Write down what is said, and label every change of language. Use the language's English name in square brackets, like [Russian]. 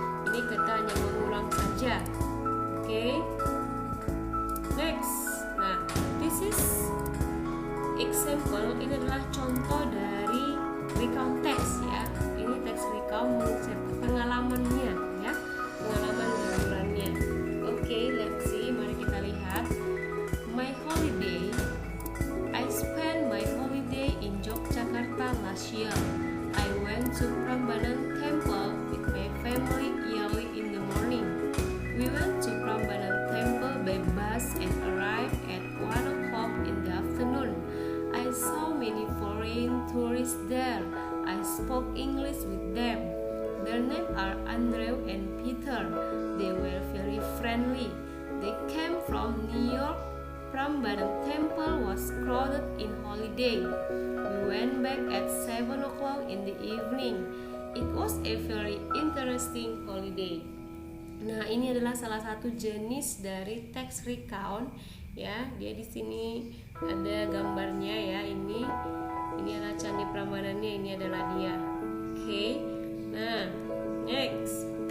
[Indonesian] Ini kita hanya mengulang saja. Oke. Next. [English] Nah, this is example. [Indonesian] Ini adalah contoh dari recount text ya. Ini teks recount menceritakan pengalamannya ya. Pengalaman liburannya. [English] Oke, let's see. [Indonesian] Mari kita lihat. [English] My holiday. I spent my holiday in Yogyakarta last year. I went to Prambanan Temple with my family early in the morning. We went to Prambanan Temple by bus and arrived at 1 o'clock in the afternoon. I saw many foreign tourists there. I spoke English with them. Their names are Andrew and Peter. They were very friendly. They came from New York. Prambanan Temple was crowded in holiday. We went back at 7 o'clock in the evening. It was a very interesting holiday. [Indonesian] Nah, ini adalah salah satu jenis dari text recount ya. Dia di sini ada gambarnya ya. Ini adalah candi Prambanannya, ini adalah dia. Oke. Nah, next.